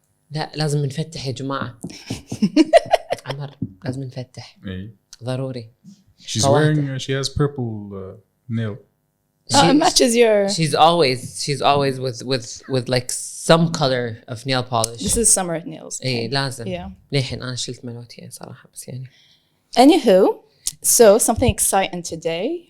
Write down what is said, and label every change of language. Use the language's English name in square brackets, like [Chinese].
[Arabic] لا لازم نفتح يا جماعة. عمر لازم نفتح. ضروري. [English] She's wearing. She has purple nail. It matches your. She's always with like some color of nail polish. This is summer nails. [Arabic] إيه لازم. [English] Yeah. [Arabic] للحين أنا شلت ملوتي صراحة بس يعني. [English] Anywho, so something exciting today.